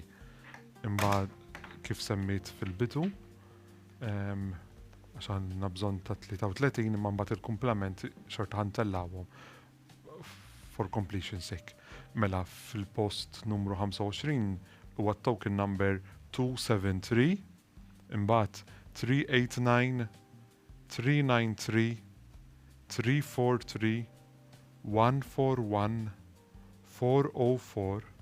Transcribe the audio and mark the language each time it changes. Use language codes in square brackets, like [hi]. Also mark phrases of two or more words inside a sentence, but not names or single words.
[mt] Imma kif semmit fil-bidu għax għandna bżonn ta' 33 imma mbagħad il-kumplament xorta ħantellawhom [en] for completion sake. [mt] Mela fil-post numru 25 huwa [en] token number [mt] 273, imbagħad 389, 393, 343, 141, 404,